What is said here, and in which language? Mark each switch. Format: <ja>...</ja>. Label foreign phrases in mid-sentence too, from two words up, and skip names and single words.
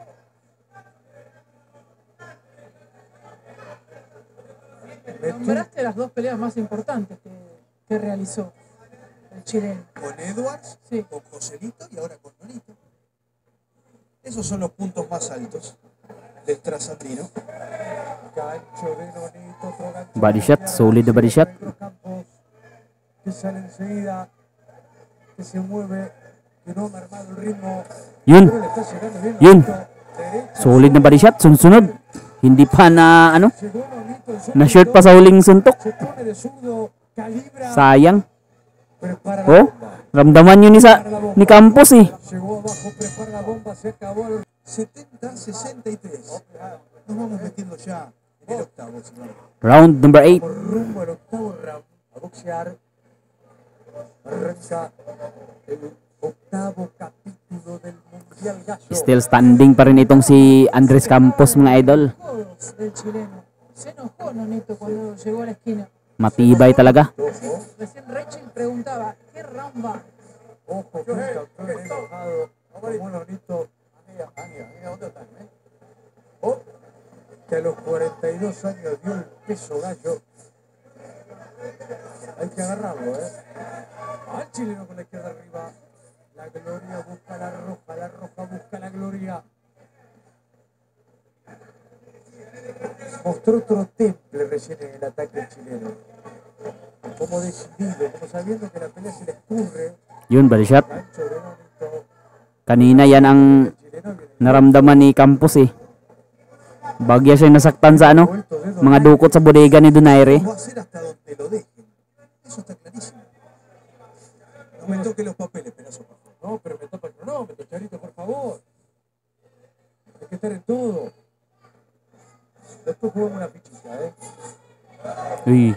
<es>Nombraste las dos peleas más importantes que realizó el chileno. Con Edwards, Sí. con Joselito y ahora con Nonito. Esos son los puntos más altos del trasandino. Gancho de Nonito, otro gancho.</es> <en>Body shot,</en> <tl>solid na</tl> <en>body shot.</en> <es>Campos, que sale enseguida, que se mueve, que no ha mermado el ritmo.</es> <tl>Yun,</tl> <es>Pero le está llegando bien</es> <tl>Yun.</tl> <es>Nonito. Derecha,</es> <tl>solid na</tl> <en>body shot.</en> <tl>Sunod-sunod. Hindi pa na ano,</tl> <es>llegó Nonito, el zurdo,</es> <tl>na shirt pa sa huling suntok.</tl> <es>se pone de zurdo, calibra,</es> <tl>Sayang.</tl> <es>prepara la Oh, bomba.</es> <tl>ramdaman yun ni Campos eh.</tl> <es>Llegó abajo, prepara la bomba, se acabó el 70-63. Nos vamos metiendo ya en el octavo, señor.</es> <en>Round number 8.</en> <es>por rumbo al octavo round a boxear. Arranca el octavo capítulo del Mundial Gallo.</es> <en>Still standing</en> <tl>pa rin itong si Andres Campos mga idol.</tl> <es>Codos del chileno. Se enojó Nonito cuando llegó a la esquina.</es> <tl>Matibay talaga.</tl> <es>Recién Rachel preguntaba, ¿qué round va? Ojo, que un campeón enojado como Nonito. ¿Dónde están? Oh, que a los 42 años dio el peso gallo. Hay que agarrarlo, al chileno con la izquierda arriba. La gloria busca la roja busca la gloria. Mostró otro temple recién en el ataque chileno. Como decidido, como sabiendo que la pelea se le escurre.</es> <tl>Yun,</tl> <en>body shot.</en> <es>Gancho de Nonito.</es> <tl>Kanina yan ang</tl> <es>El chileno viene</es> <tl>naramdaman ni Campos eh. Bagya siya nasaktan sa ano,</tl> <es>vuelto de</es> <tl>mga dukot sa bodega ni Donaire.</tl> <es>Va a ser hasta donde lo dejen. Eso está clarísimo. No me toque los papeles, pedazo. No, pero me tapa el cronómetro, Charito, por favor. Hay que estar en todo. Después jugamos una fichita, Uy,</es>